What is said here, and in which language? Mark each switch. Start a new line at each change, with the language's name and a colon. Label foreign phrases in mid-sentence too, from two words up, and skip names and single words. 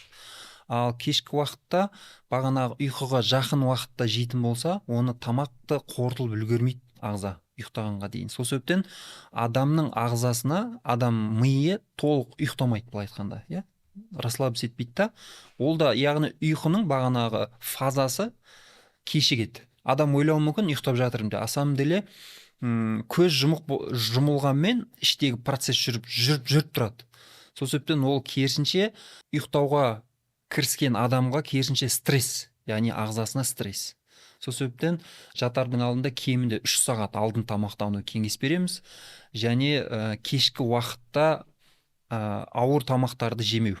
Kazakh: Ал кешкі уақытта бағанағы ұйқыға жақын уақытта жейтін болса, оны тамақты қорытылып үлгермейді ағза ұйықтағанға дейін. Сол себептен адамның ағзасына, адам миы толық ұйықтамайды, былай айтқанда, иә, расслабиться етпейді да. Ол да яғни ұйқының бағанағы фазасы кешігеді. Адам ойлауы мүмкін ұйықтап жатырмын деп.
Russian: На самом деле
Kazakh: көз жұмылғанмен іштегі процесс жүріп тұрады. Сол себептен ол керісінше ұйықтауға кіріскен адамға керісінше стресс, яғни ағзасына стресс. Сол себептен жатардың алдында кемінде 3 сағат алдын тамақтану кеңес береміз, және кешкі уақытта ауыр тамақтарды жемеу.